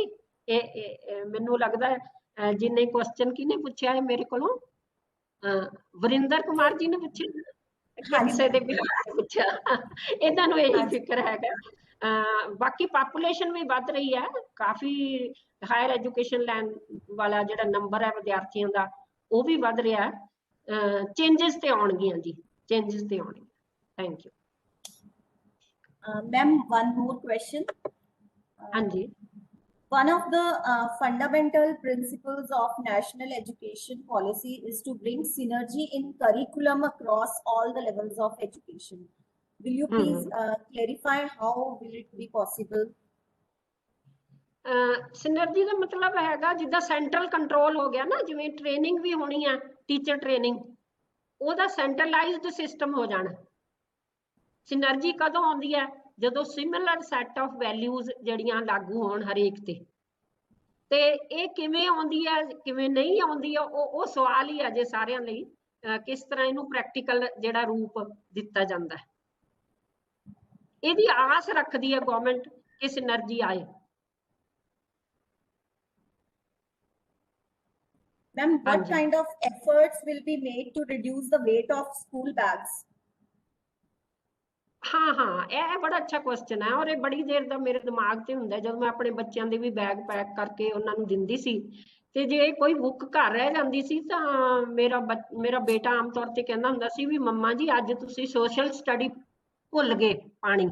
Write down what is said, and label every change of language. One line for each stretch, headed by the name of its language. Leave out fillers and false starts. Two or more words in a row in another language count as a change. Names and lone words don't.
Punjabi: ਇਹ ਮੈਨੂੰ ਲੱਗਦਾ ਹੈ ਜਿੰਨੇ ਕੁਐਸਚਨ ਕਿਹਨੇ ਪੁੱਛਿਆ ਹੈ ਮੇਰੇ ਕੋਲੋਂ, ਵਰਿੰਦਰ ਕੁਮਾਰ ਜੀ ਨੇ ਪੁੱਛਿਆ, ਕਿਸੇ ਦੇ ਵੀ ਪੁੱਛਿਆ, ਇਹਨਾਂ ਨੂੰ ਇਹੀ ਫਿਕਰ ਹੈਗਾ। ਬਾਕੀ ਪਾਪੂਲੇਸ਼ਨ ਵੀ ਵੱਧ ਰਹੀ ਹੈ, ਕਾਫੀ
English: higher education
Punjabi: ਲੈਣ ਵਾਲਾ ਜਿਹੜਾ ਨੰਬਰ ਹੈ ਵਿਦਿਆਰਥੀਆਂ ਦਾ, ਉਹ ਵੀ ਵੱਧ ਰਿਹਾ ਹੈ। ਚੇਂਜਸ ਤੇ ਆਉਣਗੀਆਂ ਜੀ, ਚੇਂਜਸ ਤੇ ਆਉਣਗੀਆਂ।
English: thank you. Ma'am, one more question.
Punjabi: ਹਾਂਜੀ।
English: One of the fundamental principles of national education policy is to bring synergy in curriculum across all the levels of education. Will you please clarify how will it be possible?
Punjabi: ਸਿਨਰਜੀ ਦਾ ਮਤਲਬ ਹੈਗਾ ਜਿੱਦਾਂ
English: central control
Punjabi: ਹੋ ਗਿਆ ਨਾ, ਜਿਵੇਂ ਟ੍ਰੇਨਿੰਗ ਵੀ ਹੋਣੀ ਹੈ,
English: teacher training,
Punjabi: ਉਹਦਾ
English: centralized system
Punjabi: ਹੋ ਜਾਣਾ। ਸਿਨਰਜੀ ਕਦੋਂ ਆਉਂਦੀ ਹੈ? ਜਦੋਂ
English: similar set of values
Punjabi: ਜਿਹੜੀਆਂ ਲਾਗੂ ਹੋਣ ਹਰੇਕ ਤੇ ਇਹ ਕਿਵੇਂ ਆਉਂਦੀ ਹੈ, ਕਿਵੇਂ ਨਹੀਂ ਆਉਂਦੀ ਹੈ, ਉਹ ਸਵਾਲ ਹੀ ਹੈ ਜੇ ਸਾਰਿਆਂ ਲਈ। ਕਿਸ ਤਰ੍ਹਾਂ ਇਹਨੂੰ ਪ੍ਰੈਕਟੀਕਲ ਜਿਹੜਾ ਰੂਪ ਦਿੱਤਾ ਜਾਂਦਾ ਹੈ, ਇਹਦੀ ਆਸ ਰੱਖਦੀ ਹੈ ਗਵਰਨਮੈਂਟ ਕਿ ਸਿਨਰਜੀ ਆਏ।
English: Ma'am, what kind of efforts will be made to reduce the weight of school bags?
Punjabi: हाँ, ਇਹ ਬੜਾ ਅੱਛਾ ਕੁਐਸਚਨ ਹੈ, ਔਰ ਇਹ ਬੜੀ ਦੇਰ ਦਾ ਮੇਰੇ ਦਿਮਾਗ ਤੇ ਹੁੰਦਾ। ਜਦੋਂ ਮੈਂ ਆਪਣੇ ਬੱਚਿਆਂ ਦੇ ਵੀ ਬੈਗ ਪੈਕ ਕਰਕੇ ਉਹਨਾਂ ਨੂੰ ਦਿੰਦੀ ਸੀ, ਤੇ ਜੇ ਕੋਈ ਬੁੱਕ ਘਰ ਰਹਿ ਜਾਂਦੀ ਸੀ ਤਾਂ ਮੇਰਾ ਬੇਟਾ ਆਮ ਤੌਰ ਤੇ ਕਹਿੰਦਾ ਹੁੰਦਾ ਸੀ ਵੀ ਮੰਮਾ ਜੀ ਅੱਜ ਤੁਸੀਂ
English: social study
Punjabi: ਭੁੱਲ ਗਏ ਪਾਣੀ।